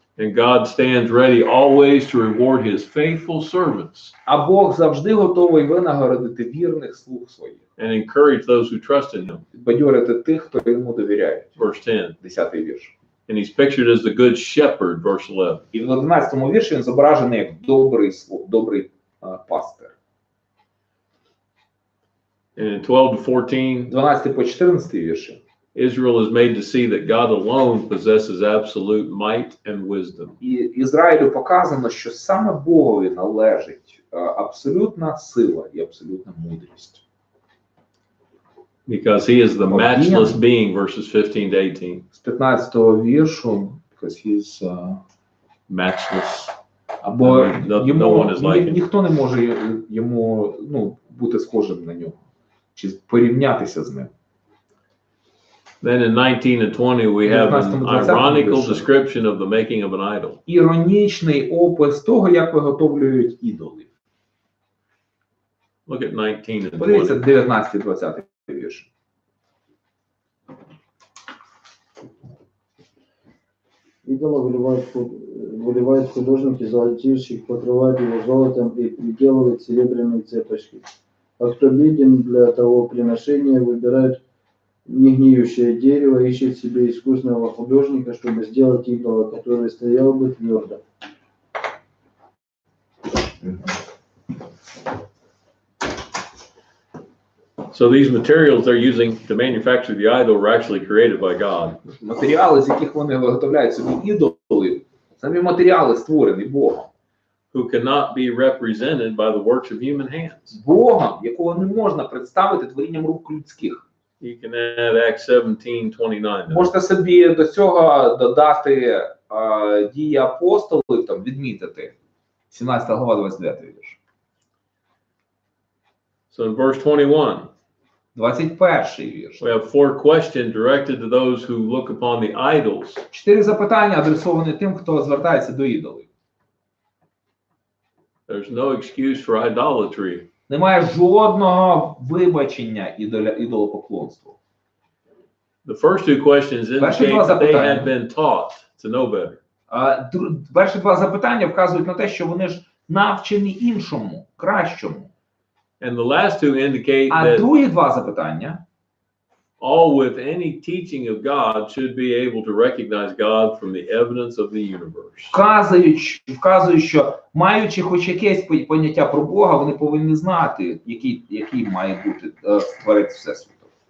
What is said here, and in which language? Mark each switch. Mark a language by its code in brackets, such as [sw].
[en] And God stands ready always to reward his faithful servants [uk] А Бог завжди готовий винагородити вірних слуг своїх. [en] and encourage those who trust in him. [uk] Підбадьорити тих, хто йому довіряє. [en] Verse 10. [uk] 10 вірш. [en] And he's pictured as the good shepherd, verse 11. [uk] І в 11 вірші він зображений як добрий пастир. [en] And in 12 to 14, [uk] 12 по 14 вірші. [en] Israel is made to see that God alone possesses absolute might and wisdom. [uk] І Ізраїлю показано, що саме Богові належить абсолютна сила і абсолютна мудрість. [en] Because he is the matchless being, verses 15 to 18. [uk] З 15 віршу, [en] because he's Matchless. [uk] або [en] No one is like him. [uk] ніхто не може йому бути схожим на нього, чи порівнятися з ним. [en] Then in 19 and 20, we have an ironical description of the making of an idol. [uk] Іронічний опис того, як виготовлюють ідолів. [en] Look at 19 and [uk] Подивіться [en] 20. [uk] 19-20 вірш. [ru] Идола выливают художники, золотильщик покрывает его золотом и приделывает серебряные цепочки. А кто беден для того приношения, выбирает негниющее дерево, ищет себе искусного художника, чтобы сделать идола, который стоял бы твердо. [en] So these materials they're using to manufacture the idol were actually created by God. [uk] Матеріали, з яких вони виготовляють собі ідоли, самі матеріали створені Богом. [en] Who cannot be represented by the works of human hands. [uk] Богом, якого не можна представити творінням рук людських. [en] You can add Acts 17:29. [uk] Можете собі до цього додати дії апостолів, там, відмітити. 17 глава, 29 вірш. [en] So in verse 21, [uk] 21 вірш. [en] we have 4 questions directed to those who look upon the idols. [uk] 4 запитання адресовані тим, хто звертається до ідолів. [en] There's no excuse for idolatry. [uk] Немає жодного вибачення ідолопоклонству. [en] The first 2 questions indicate that they had been taught to know better. [uk] Перші 2 запитання вказують на те, що вони ж навчені іншому, кращому. [en] And the last 2 indicate [uk] А [en] that [uk] другі 2 запитання [en] all with any teaching of God should be able to recognize God from the evidence of the universe. [uk] вказують, що маючи хоч якесь поняття про Бога, вони повинні знати, який має бути творець Всесвіту.